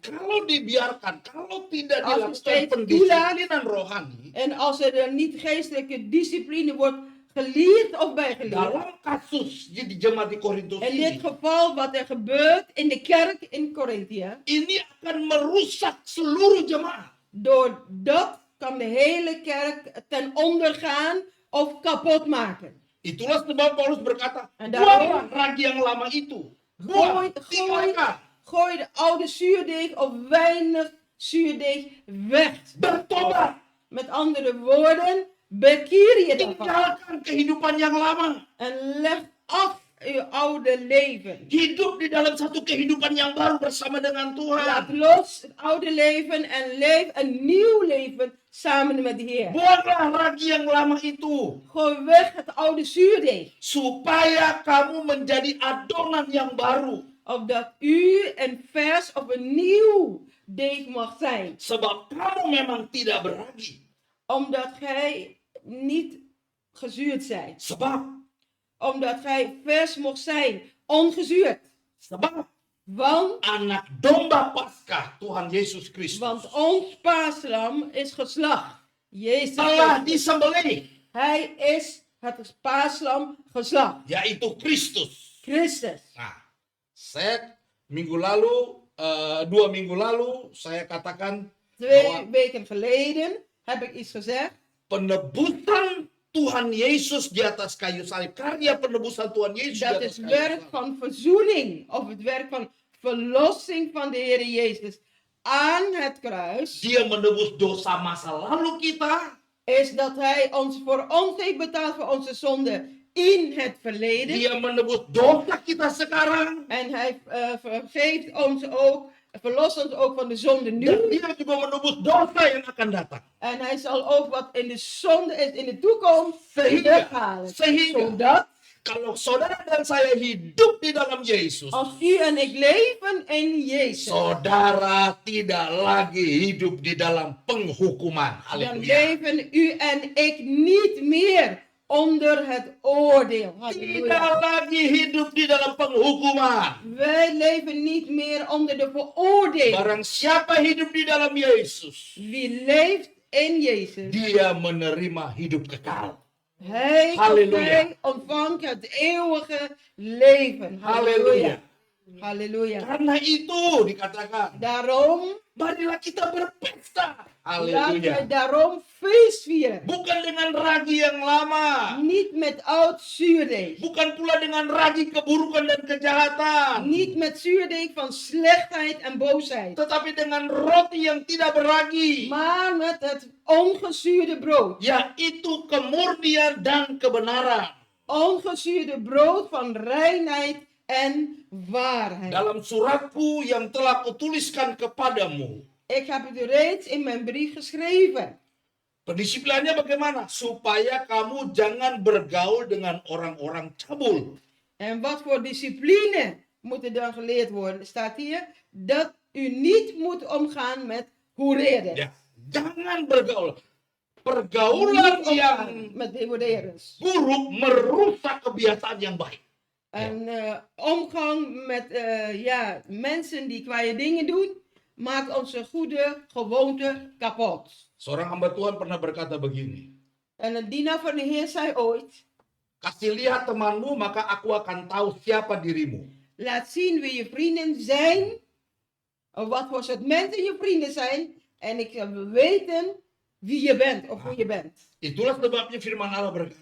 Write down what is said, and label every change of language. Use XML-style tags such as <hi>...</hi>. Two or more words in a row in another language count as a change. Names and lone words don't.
<id>Kalau dibiarkan, kalau tidak</id> <nl>Als we</nl> <id>dilakukan</id> <nl>steeds</nl> <id>pendisiplinan rohani,</id> <nl>En als er niet geestelijke discipline wordt geleerd of bijgeleerd.</nl> <id>dalam kasus di jemaat di Korintus</id> <nl>In dit</nl> <id>ini,</id> <nl>geval wat er gebeurt in de kerk in Korintië.</nl> <id>ini akan merusak seluruh jemaat.</id> <nl>Door dat kan de hele kerk ten onder gaan of kapot maken.</nl> <id>Itulah sebab Paulus berkata,</id> <nl>En daarom-</nl> <id>buanglah ragi yang lama itu. Buang, tinggalkan,</id> <nl>Gooi de oude zuurdeeg of weinig zuurdeeg weg.</nl> <id>bertobat,</id> <nl>Met andere woorden, bekeer je daarvan.</nl> <id>tinggalkan kehidupan yang lama.</id> <nl>En leg af je oude leven.</nl> <id>Hidup di dalam satu kehidupan yang baru bersama dengan</id> <nl>Laat</nl> <id>Tuhan.</id> <nl>los het oude leven en leef een nieuw leven samen met de Heer.</nl> <id>Buanglah ragi yang lama itu.</id> <nl>Gooi weg het oude zuurdeeg.</nl> <id>Supaya kamu menjadi adonan yang baru.</id> <nl>Opdat u een vers of een nieuw deeg mag zijn.</nl> <id>Sebab kamu memang tidak beragi.</id> <nl>Omdat gij niet gezuurd zijt.</nl> <id>Sebab,</id> <nl>Omdat gij vers mocht zijn. Ongezuurd.</nl> <id>sebab</id> <nl>Want,</nl> <id>anak domba Paskah Tuhan Yesus Kristus</id> <nl>want ons paaslam is geslacht. Jezus</nl> <id>telah</id> <nl>Christus.</nl> <id>disembelih,</id> <nl>Hij is het paaslam geslacht.</nl> <id>yaitu Kristus.</id> <nl>Christus.</nl> <id>Nah, saya minggu lalu, 2 minggu lalu, saya katakan</id> <nl>2 weken geleden heb ik iets gezegd.</nl> <id>penebusan Tuhan Yesus di atas kayu salib, karya penebusan Tuhan Yesus di</id> <nl>Dat</nl> <id>atas</id> <nl>is</nl> <id>kayu</id> <nl>werk</nl> <id>salib.</id> <nl>van verzoening. Of het werk van verlossing van de Heer Jezus aan het kruis.</nl> <id>Dia menebus dosa masa lalu kita,</id> <nl>Is dat Hij voor ons heeft betaald voor onze zonde in het verleden.</nl> <id>dia menebus dosa kita sekarang,</id> <nl>En Hij vergeeft ons ook, verlost ons ook van de zonde</nl> <id>dan</id> <nl>nu.</nl> <id>dia juga menebus dosa yang akan datang.</id> <nl>En Hij zal ook wat in de zonde is in de toekomst</nl> <id>Sehingga,</id> <nl>weghalen. Zodat</nl> <id>kalau saudara dan saya hidup di dalam Yesus,</id> <nl>als u en ik leven in Jezus.</nl> <id>saudara tidak lagi hidup di dalam penghukuman.</id> <nl>Dan</nl> <id>Haleluya.</id> <nl>leven u en ik niet meer onder het oordeel.</nl> <id>Tidak</id> <nl>Halleluja.</nl> <id>lagi hidup di dalam penghukuman.</id> <nl>Wij leven niet meer onder de veroordeling.</nl> <id>Barang siapa hidup di dalam Yesus,</id> <nl>Wie leeft in Jezus,</nl> <id>dia menerima hidup kekal.</id> <nl>hij of Halleluja. zij ontvangt het eeuwige leven.</nl> <id>Haleluya.</id> <nl>Halleluja.</nl> <id>Karena itu dikatakan,</id> <nl>Daarom,</nl> <id>marilah kita berpesta.</id> <nl>laten we</nl> <id>Haleluya.</id> <nl>daarom feest vieren.</nl> <id>Bukan dengan ragi yang lama.</id> <nl>Niet met oud zuurdeeg.</nl> <id>Bukan pula dengan ragi keburukan dan kejahatan.</id> <nl>Niet met zuurdeeg van slechtheid en boosheid.</nl> <id>Tetapi dengan roti yang tidak beragi.</id> <nl>Maar met het ongezuurde brood.</nl> <id>Yaitu kemurnian dan kebenaran.</id> <nl>Ongezuurde brood van reinheid en waarheid.</nl> <id>Dalam suratku yang telah kutuliskan kepadamu.</id> <nl>Ik heb het reeds in mijn brief geschreven.</nl> <id>Pendisiplinannya bagaimana? Supaya kamu jangan bergaul dengan orang-orang cabul.</id> <nl>En wat voor discipline moet er dan geleerd worden? Staat hier dat u niet moet omgaan met hoereerders.</nl> <id>Ya, jangan bergaul. Pergaulan</id> <nl>Niet</nl> <id>yang</id> <nl>omgaan met hoereerders.</nl> <id>buruk merusak kebiasaan yang baik.</id> <nl>En omgang met mensen die kwaaie dingen doen, maakt onze goede gewoonte kapot.</nl> <id>Seorang hamba Tuhan pernah berkata begini.</id> <nl>En een dienaar van de Heer zei ooit,</nl> <id>Kasih lihat temanmu, maka aku akan tahu siapa dirimu.</id> <nl>laat zien wie je vrienden zijn, of wat voor soort mensen je vrienden zijn, en ik zal weten wie je bent, of hoe je bent.</nl> <id>Itulah sebabnya firman Allah berkata.</id>